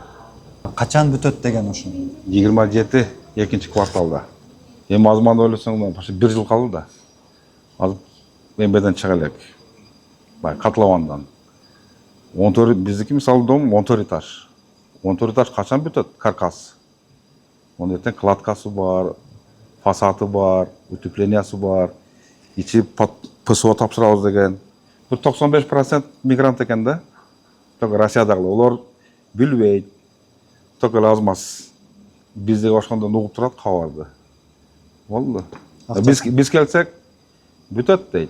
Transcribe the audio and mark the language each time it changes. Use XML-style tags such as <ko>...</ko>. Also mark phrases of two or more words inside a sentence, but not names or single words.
<ky>Качан бүтөт деген ошо? 27 2-кварталда. Эми азман ойлосоң, почти 1 жыл калды да. Азыр эмбеден чыга элек. Котловандан. 14 биздики мисалы дом 14 этаж. 14 этаж качан бүтөт? Каркас. Онда ертең кладкасы бар, фасады бар, утеплениясы бар, ичи ПСО тапшырабыз деген. Бир 95% мигрант экен да. Только Россиядагы олар билбейт. Только эле азмаз биздеги ошондон угуп турат кабарды. Болду. Биз келсек бүтөт дейт.</ky>